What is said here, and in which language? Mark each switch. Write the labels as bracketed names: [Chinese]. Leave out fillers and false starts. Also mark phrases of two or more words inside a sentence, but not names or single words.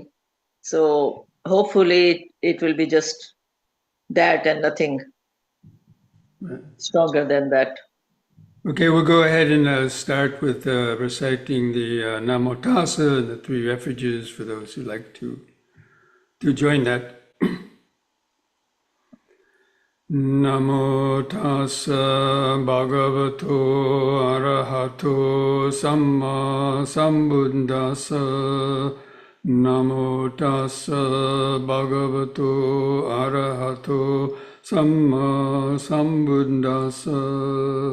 [English] So hopefully it will be just that and nothing stronger than that. Okay, we'll go ahead and start with reciting the Namo Tassa and the three refuges for those who like to join that. [Pali] Namo Tassa Bhagavato Arahato Samma Sambuddhassa. Namo Tassa Bhagavato Arahato Samma Sambuddhassa.